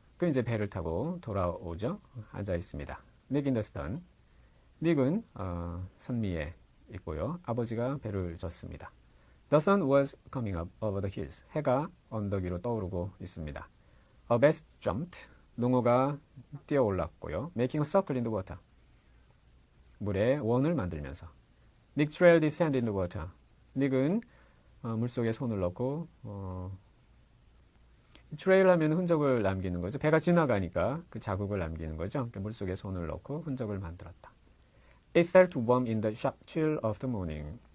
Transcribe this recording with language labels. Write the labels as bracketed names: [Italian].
[Korean] 그 이제 배를 타고 돌아오죠. 앉아 있습니다. [English] Nick in the stern. [Korean] 닉은 선미에 있고요. 아버지가 배를 졌습니다. [English] The sun was coming up over the hills. [Korean] 해가 언덕 위로 떠오르고 있습니다. [English] A bass jumped. [Korean] 농어가 뛰어올랐고요. [English] Making a circle in the water. [Korean] 물에 원을 만들면서. [English] Nick trailed his hand in the water. [Korean] 닉은 물속에 손을 넣고 트레일 하면 흔적을 남기는 거죠. 배가 지나가니까 그 자국을 남기는 거죠. 물속에 손을 넣고 흔적을 만들었다. [English] It felt warm in the sharp chill of the morning.